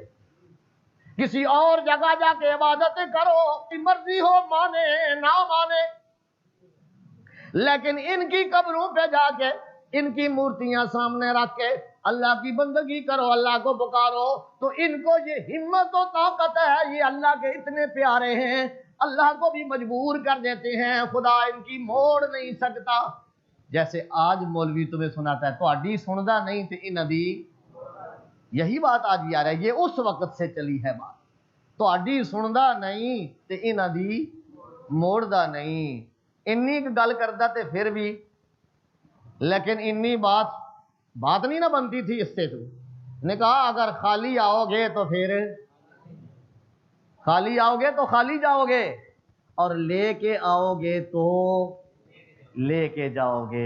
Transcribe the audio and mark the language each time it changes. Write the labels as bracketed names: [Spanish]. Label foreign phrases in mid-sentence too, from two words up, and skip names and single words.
[Urdu] کسی اور جگہ جا کے عبادتیں کرو، مرضی ہو مانے نہ مانے، لیکن ان کی قبروں پہ جا کے ان کی مورتیاں سامنے رکھ کے اللہ کی بندگی کرو، اللہ کو پکارو، تو ان کو یہ ہمت و طاقت ہے، یہ اللہ کے اتنے پیارے ہیں، اللہ کو بھی مجبور کر دیتے ہیں، خدا ان کی موڑ نہیں سکتا. جیسے آج مولوی تمہیں سناتا ہے [Punjabi] تو اڈی سندا نہیں تے ان ادی، [Urdu] یہی بات آج یار ہے، یہ اس وقت سے چلی ہے بات، [Punjabi] تو اڈی سندا نہیں تے ان ادی موڑدا نہیں. انی گل کردا تے [Urdu] پھر بھی، لیکن انی بات نہیں نہ بنتی تھی. اس سے تو نے کہا اگر خالی آؤ گے تو پھر خالی آؤ گے تو خالی جاؤ گے، اور لے کے آؤ گے تو لے کے جاؤ گے.